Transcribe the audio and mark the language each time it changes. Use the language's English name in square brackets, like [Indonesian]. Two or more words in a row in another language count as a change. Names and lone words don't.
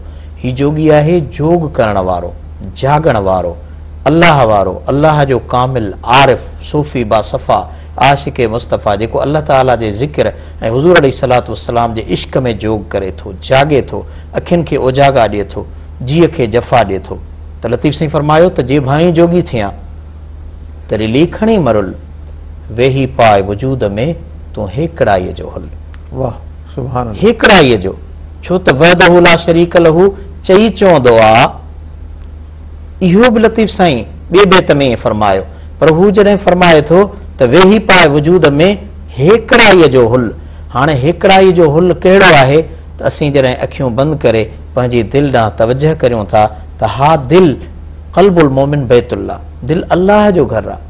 [Sindhi] ही जोगी आहे जोग करण वारो, जागण वारो, अल्लाह वारो, अल्लाह जो कामिल आरिफ़, सूफ़ी बासफ़ा, आशिक़ मुस्तफ़ा, जेको अल्लाह ताला जे ज़िक्र ऐं हुज़ूर [Arabic] عليه الصلاة والسلام [Sindhi] जे इश्क में जोग करे थो, जागे थो, अखियुनि खे उजागा ॾिए थो, जीअ खे जफ़ा ॾिए थो। त लतीफ़ साईं फरमायो त जे भाई जोगी थियां त रिली खणी मरुल, वेही पाए वजूद में तूं हेकड़ाईअ जो हल। वाह [Arabic] سبحان الله. [Sindhi] हेकड़ाईअ जो, छो त [Arabic] وحده لا شريك له [Sindhi] चई चवंदो आहे। इहो बि लतीफ़ साईं ॿिए बैत में फरमायो, पर हू जॾहिं फरमाए थो त वेही पाए वजूद में हेकड़ाईअ जो हुल। हाणे हेकड़ाई जो हुल कहिड़ो आहे त असीं जॾहिं अखियूं बंदि करे पंहिंजी दिलि ॾांहुं तवजह करियूं था त हा दिलि [Arabic] قلب المؤمن بيت الله, [Sindhi] दिलि अल्लाह जो घरु आहे।